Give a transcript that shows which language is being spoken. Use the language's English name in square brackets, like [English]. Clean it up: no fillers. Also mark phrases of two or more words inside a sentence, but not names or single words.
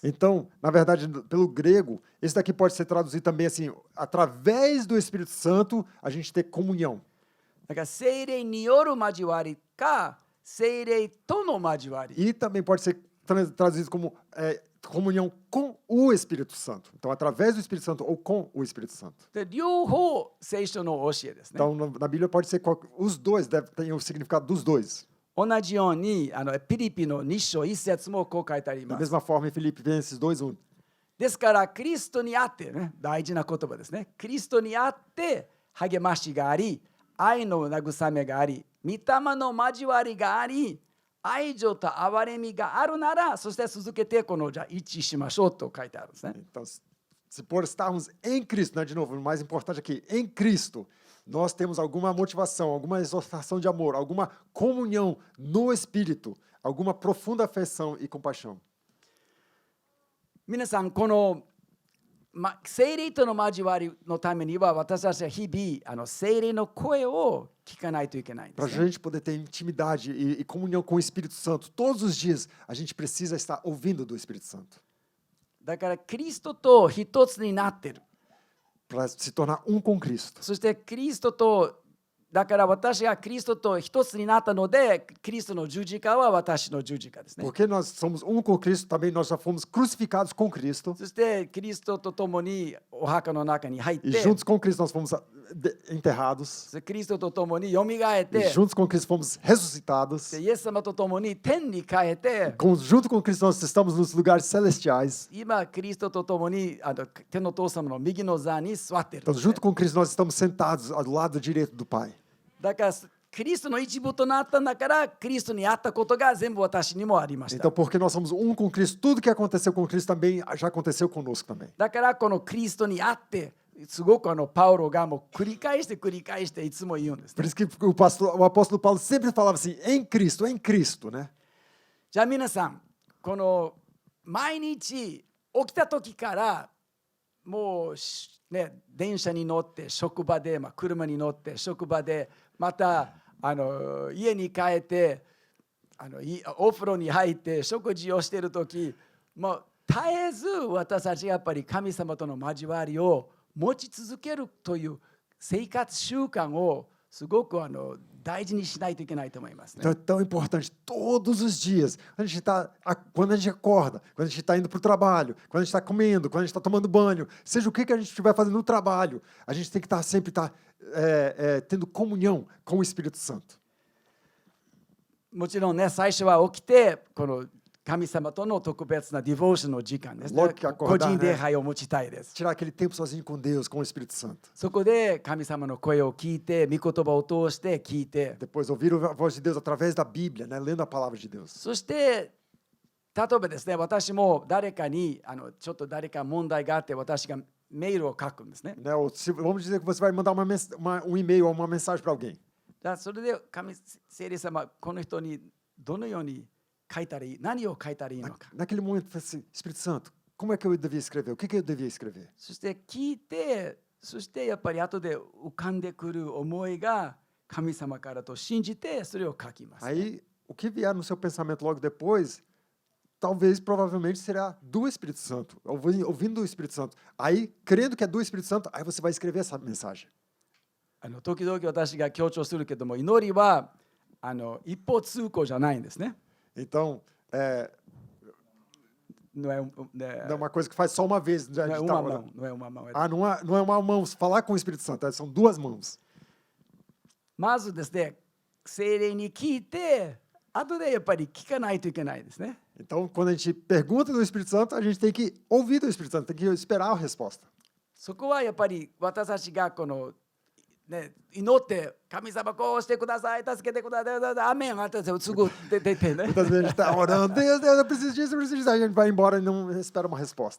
[Portuguese] Então, na verdade, pelo grego, esse daqui pode ser traduzido também assim, através do Espírito Santo, a gente ter comunhão. [Japanese] だから聖霊による交わりか、聖霊との交わり。 [Portuguese] E também pode ser traduzido como comunhão com o Espírito Santo. Então, através do Espírito Santo ou com o Espírito Santo. [Japanese] で両方聖書の教えですね。 [Portuguese] Então, na Bíblia pode ser os dois, tem o significado dos dois. [Japanese] 同じようにピリピの2章1節もこう書いてあり [Portuguese] Da [Japanese] ます。 [Portuguese] mesma forma, em Filipenses 2:1. [Japanese] ですからキリストにあってね、大事な言葉ですね。キリストにあって励ましがあり、愛の慰めがあり、御霊の交わりがあり、愛情と憐れみがあるなら、そして続けてじゃあ一致しましょうと書いてあるんですね。 [Portuguese] Então, se por estarmos em Cristo, né, de novo, o mais importante aqui, em Cristo, nós temos alguma motivação, alguma exortação de amor, alguma comunhão no Espírito, alguma profunda afeição e compaixão. [Japanese] 皆さん、この聖霊との交わりのためには、私たちは日々聖霊の声を聞かないといけないんで [Portuguese] Para a [Japanese] すね。 [Portuguese] gente poder ter intimidade e comunhão com o Espírito Santo, todos os dias a gente precisa estar ouvindo do Espírito Santo. [Japanese] だからキリストと一つになっている。 [Portuguese] Para se tornar um com Cristo. [Japanese] そしてキリストと、だから私がキリストと一つになったので、キリストの十字架は私の十字架ですね。 [Portuguese] Porque nós somos um com Cristo, também nós já fomos crucificados com Cristo. [Japanese] そしてキリストと共にお墓の中に入っ [Portuguese] E [Japanese] て、 [Portuguese] juntos com Cristo nós fomos enterrados. [Japanese] キリストと共によみがえっ [Portuguese] E [Japanese] て、 [Portuguese] juntos com Cristo fomos ressuscitados. [Japanese] イエス様と共に天に帰って、 [Portuguese] Junto com Cristo nós estamos nos lugares celestiais. [Japanese] 今キリストと共に天の父様の右の座に座っているん [Portuguese] Então, [Japanese] ですね。 [Portuguese] junto com Cristo nós estamos sentados ao lado direito do Pai. [Japanese] だからキリストの一部となったんだから、キリストにあったことが全部私にもありました。 [Portuguese] Então, porque nós somos um com Cristo, tudo que aconteceu com Cristo também já aconteceu conosco também. [Japanese] だからこのキリストにあって、すごくパウロがもう繰り返していつも言うんです [Portuguese] Por [Japanese] ね。 [Portuguese] isso que o apóstolo Paulo sempre falava assim, em Cristo, né? [Japanese] じゃあ皆さん、この毎日起きた時からもうね、電車に乗って職場で、車に乗って職場で、また家に帰ってお風呂に入って食事をしている時、もう絶えず私たちやっぱり神様との交わりを持ち続けるという生活習慣をすごく大事にしないといけないと思いますね。 [Portuguese] Então é tão importante todos os dias, quando a gente acorda, quando a gente está indo para o trabalho, quando a gente está comendo, quando a gente está tomando banho, seja o que a gente estiver fazendo no trabalho, a gente tem que sempre estar tendo comunhão com o Espírito Santo. [Japanese] もちろんね、最初は起きてこの神様との特別なディボーションの時間ですね。 [Portuguese] Logo que acordar, [Japanese] 個人礼拝を持ちたいです。 [Portuguese] Tirar aquele tempo sozinho com Deus, com o Espírito Santo. [Japanese] そこで神様の声を聞いて、御言葉を通して聞いて、 [Portuguese] Depois ouvir a voz de Deus através da Bíblia, né? Lendo a palavra de Deus. [Japanese] そして例えばですね、私も誰かにちょっと誰か問題があって私がメールを書くんですね。 [Portuguese] Né? Vamos dizer que você vai mandar e-mail ou uma mensagem para alguém. [Japanese] だからそれで聖霊様、この人にどのように書いたらいい、何を書いたらいいのか。 [Portuguese] Naquele momento, assim, Espírito Santo, como é que eu devia escrever? O que eu devia escrever? [Japanese] そして聞いて、そしてやっぱり後で浮かんでくる思いが神様からと信じてそれを書きます。 [Portuguese] Aí, o que vier no seu pensamento logo depois, provavelmente será do Espírito Santo, ouvindo do Espírito Santo. Aí, crendo que é do Espírito Santo, aí você vai escrever essa mensagem. [Japanese] 時々私が強調するけども、祈りは一方通行じゃないんですね。 [Portuguese] Então, Não é, não é uma coisa que faz só uma vez. não é uma mão, não é uma mão. Não é uma mão. Falar com o Espírito Santo, são duas mãos. [Japanese] まずですね、聖霊に聞いて、後でやっぱり聞かないといけないですね。 [Portuguese] Então, quando a gente pergunta do Espírito Santo, a gente tem que ouvir do Espírito Santo, tem que esperar a resposta. [Japanese] そこはやっぱり私たちがね、祈って神様こうしてください、助けてください、アメン、私たちすぐ出てね。 [Portuguese] Muitas vezes a gente está orando, Deus, eu preciso disso, eu preciso disso. Aí a gente vai embora e não espera uma resposta.